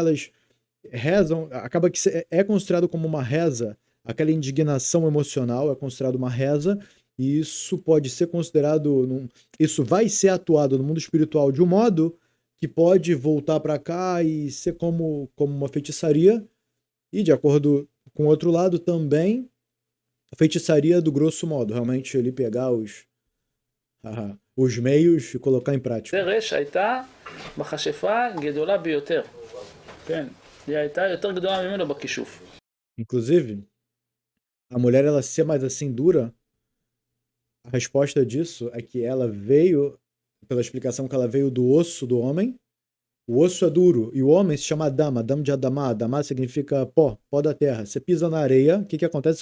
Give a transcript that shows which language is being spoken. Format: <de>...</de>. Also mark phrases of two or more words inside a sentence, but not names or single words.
<pt>elas rezam, acaba que é considerado como uma reza, aquela indignação emocional é considerado uma reza, e isso pode ser considerado, isso vai ser atuado no mundo espiritual de um modo que pode voltar para cá e ser como uma feitiçaria, e de acordo com o outro lado também, a feitiçaria do grosso modo, realmente ele pegar os meios e colocar em prática.</pt> <he>זרש הייתה מכשפה גדולה ביותר. כן, היא הייתה יותר גדולה ממנו בכישוף.</he> <pt>Inclusive, a mulher ela ser mais assim dura, a resposta disso é que ela veio, pela explicação que ela veio do osso do homem. O osso é duro e o homem se chama Adama, Adam de Adamá. Adamá significa pó da terra. Você pisa na areia, o que acontece?</pt>